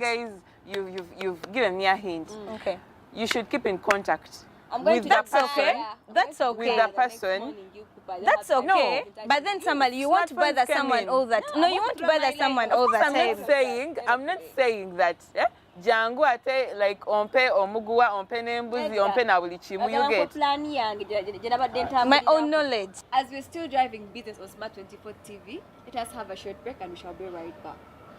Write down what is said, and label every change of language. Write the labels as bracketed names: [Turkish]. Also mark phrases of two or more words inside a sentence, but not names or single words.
[English] you've given me a hint. Okay. You should keep in contact. I'm going With to the That's person. okay. That's okay. With the person. That's okay. But then somebody, you want to bother Smartphones someone came all that. No, you want to bother someone all the I'm time. not saying that. [Ganda] Jangu ate like ompe omuguwa ompe nembuzi ompe na buli chimu [English] you get. My own knowledge. As we're still driving business on Smart 24 TV, let us have a short break and we shall be right back.